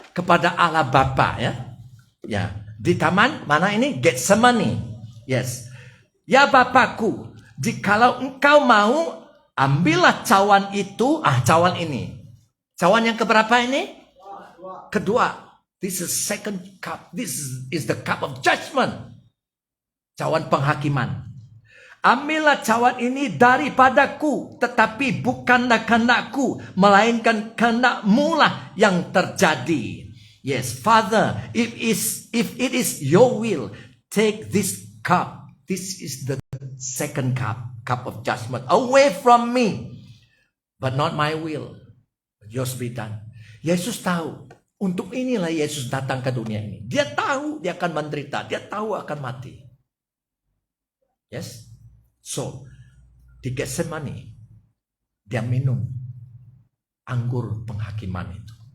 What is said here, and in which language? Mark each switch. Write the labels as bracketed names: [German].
[Indonesian] Kepada Allah Bapa ya. Ya, di taman mana ini? Getsemani. [English] Yes. [Indonesian] Ya Bapakku, jikalau engkau mau, ambillah cawan itu, cawan ini. Cawan yang keberapa ini? Kedua. [English] This is second cup. This is the cup of judgment. [Indonesian] Cawan penghakiman. Ambillah cawan ini daripadaku, tetapi bukanlah kehendakku, melainkan kehendakmu lah yang terjadi. [English] Yes, Father, if it is your will, take this cup. This is the second cup of judgment, away from me. But not my will, yours be done. [Indonesian] Yesus tahu, untuk inilah Yesus datang ke dunia ini. Dia tahu dia akan menderita, dia tahu akan mati. [English] Yes. [Indonesian] So, di Getsemani, dia minum anggur penghakiman itu.